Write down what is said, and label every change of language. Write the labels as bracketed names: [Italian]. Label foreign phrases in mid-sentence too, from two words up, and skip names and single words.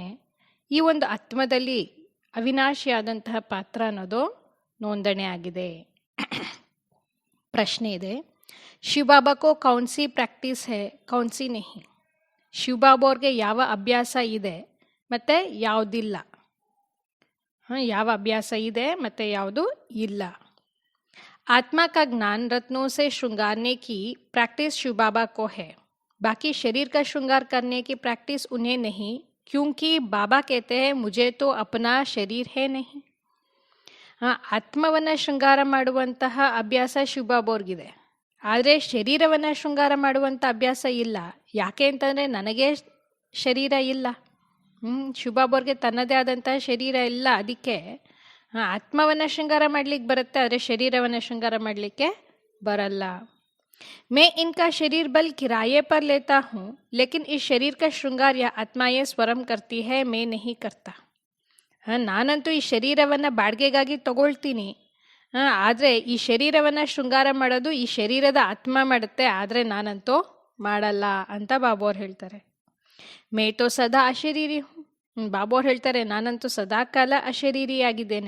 [Kannada] ಈ ಒಂದು ಆತ್ಮದಲ್ಲಿ ಅವಿನಾಶಿಯಾದಂತಹ ಪಾತ್ರ ಅನ್ನೋದು ನೋಂದಣಿ ಆಗಿದೆ. ಪ್ರಶ್ನೆ ಇದೆ, [Hindi] शिवबाबा को कौनसी प्रैक्टिस है कौनसी नहीं? [Kannada] ಶಿವಬಾಬಾ ಅವ್ರಿಗೆ ಯಾವ ಅಭ್ಯಾಸ ಇದೆ ಮತ್ತು ಯಾವುದಿಲ್ಲ? ಯಾವ ಅಭ್ಯಾಸ ಇದೆ ಮತ್ತು ಯಾವುದು ಇಲ್ಲ? [Hindi] आत्मा का ज्ञान रत्नों से श्रृंगारने की प्रैक्टिस शिव बाबा को है. बाकी शरीर का श्रृंगार करने की प्रैक्टिस उन्हें नहीं, क्योंकि बाबा कहते हैं मुझे तो अपना शरीर है नहीं. [Kannada] ಆತ್ಮವನ್ನು ಶೃಂಗಾರ ಮಾಡುವಂತಹ ಅಭ್ಯಾಸ ಶಿವಬಾಬೋರ್ಗಿದೆ, ಆದರೆ ಶರೀರವನ್ನು ಶೃಂಗಾರ ಮಾಡುವಂಥ ಅಭ್ಯಾಸ ಇಲ್ಲ. ಯಾಕೆ ಅಂತಂದರೆ ನನಗೆ ಶರೀರ ಇಲ್ಲ. ಶಿವಬಾಬೋರ್ಗೆ ತನ್ನದೇ ಆದಂತಹ ಶರೀರ ಇಲ್ಲ. ಅದಕ್ಕೆ ಆತ್ಮವನ್ನು ಶೃಂಗಾರ ಮಾಡಲಿಕ್ಕೆ ಬರುತ್ತೆ, ಆದರೆ ಶರೀರವನ್ನು ಶೃಂಗಾರ ಮಾಡಲಿಕ್ಕೆ ಬರಲ್ಲ. [Hindi] मैं इनका शरीर बल किराए पर लेता हूँ, लेकिन इस शरीर का श्रृंगार यह आत्माएं स्वयं करती है, मैं नहीं करता. [Kannada] ನಾನಂತೂ ಈ ಶರೀರವನ್ನು ಬಾಡಿಗೆಗಾಗಿ ತಗೊಳ್ತೀನಿ, ಆದರೆ ಈ ಶರೀರವನ್ನು ಶೃಂಗಾರ ಮಾಡೋದು ಈ ಶರೀರದ ಆತ್ಮ ಮಾಡುತ್ತೆ, ಆದರೆ ನಾನಂತೂ ಮಾಡಲ್ಲ ಅಂತ ಬಾಬೋರು ಹೇಳ್ತಾರೆ. [Hindi] मैं तो सदा अशरीरी हूँ. [Kannada] ಬಾಬೋರು ಹೇಳ್ತಾರೆ, ನಾನಂತೂ ಸದಾಕಾಲ ಅಶರೀರಿಯಾಗಿದ್ದೇನೆ.